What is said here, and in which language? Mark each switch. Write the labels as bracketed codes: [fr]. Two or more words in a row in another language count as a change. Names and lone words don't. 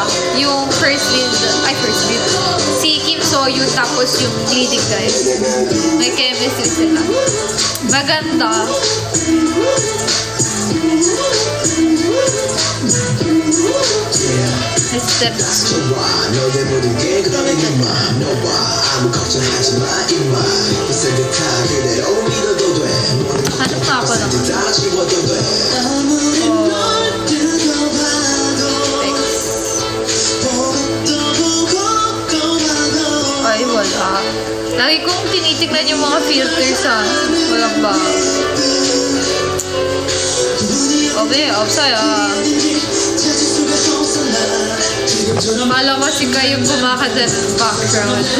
[en] Yung first lead. [tl] Si Kim So-yoon, tapos yung [en] leading guy. [tl] May chemistry sila. Maganda. [en] Steps. [ko] 너의 모든 게 그다음에 네 맘 너와 아무 걱정하지 마 임마 있으니까 그대로 믿어도 돼 [tl] Hanap na ako ng [ko] 다 지워도 돼 아무리 널 뜯어봐도 보고도 보고 [tl] Ay, wala. Lagi kong tinitignan yung mga filters ha. Walang ba? Okay, off sa'yo. Akala ko si Kai yung kumakanta ng background.